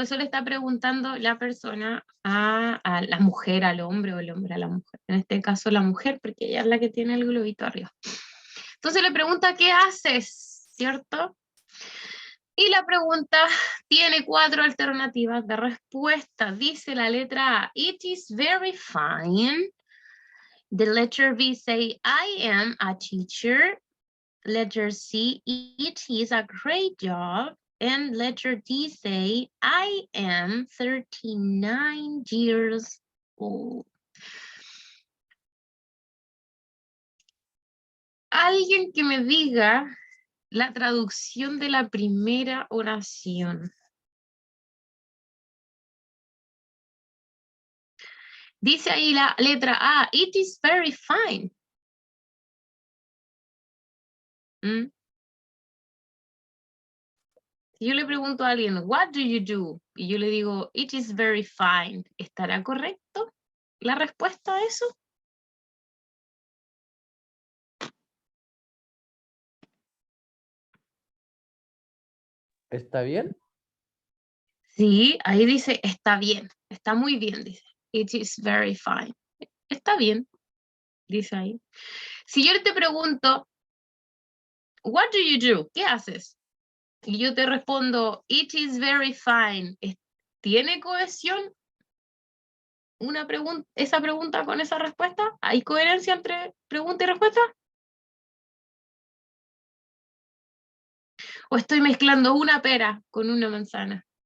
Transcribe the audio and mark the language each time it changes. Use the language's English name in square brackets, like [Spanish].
[Spanish] Eso le está preguntando la persona a la mujer, al hombre, o el hombre a la mujer. En este caso la mujer, porque ella es la que tiene el globito arriba. Entonces le pregunta, ¿qué haces? ¿Cierto? Y la pregunta tiene 4 alternativas de respuesta. Dice la letra A, [English] it is very fine. The letter B say, I am a teacher. Letter C, it is a great job. And letter D say, I am 39 years old. [Spanish] Alguien que me diga la traducción de la primera oración. Dice ahí la letra A, [English] it is very fine. ¿Mm? [Spanish] Si yo le pregunto a alguien, [English] what do you do? [Spanish] Y yo le digo, [English] it is very fine. [Spanish] ¿Estará correcto la respuesta a eso? ¿Está bien? Sí, ahí dice, está bien, está muy bien, dice. [English] It is very fine. [Spanish] Está bien, dice ahí. Si yo te pregunto, [English] what do you do? [Spanish] ¿Qué haces? Y yo te respondo, [English] it is very fine. [Spanish] ¿Tiene cohesión esa pregunta con esa respuesta? ¿Hay coherencia entre pregunta y respuesta? ¿O estoy mezclando una pera con una manzana?